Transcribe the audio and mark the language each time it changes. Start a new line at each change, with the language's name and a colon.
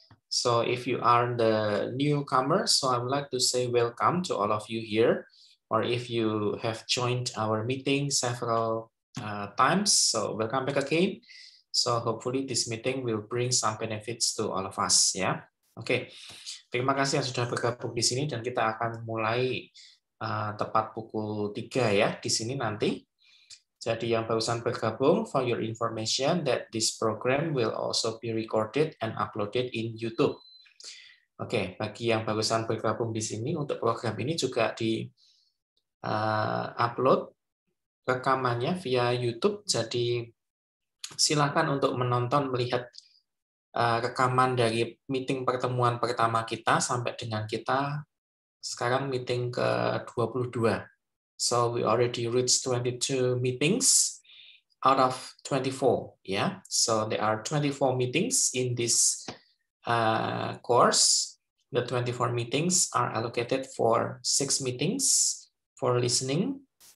English: So if you are the newcomer, so I would like to say welcome to all of you here. Or if you have joined our meeting several times, so welcome back again. So hopefully this meeting will bring some benefits to all of us, ya.
Indonesian: Oke, terima kasih yang sudah bergabung di sini dan kita akan mulai tepat pukul 3 ya di sini nanti. Jadi yang barusan bergabung,
English: for your information that this program will also be recorded and uploaded in YouTube.
Indonesian: Oke, bagi yang barusan bergabung di sini untuk program ini juga di upload rekamannya via YouTube. Jadi silakan untuk menonton, melihat rekaman dari meeting pertemuan pertama kita sampai dengan kita sekarang meeting ke-22.
English: So we already reached 22 meetings out of 24. Yeah, so there are 24 meetings in this course. The 24 meetings are allocated for 6 meetings for listening.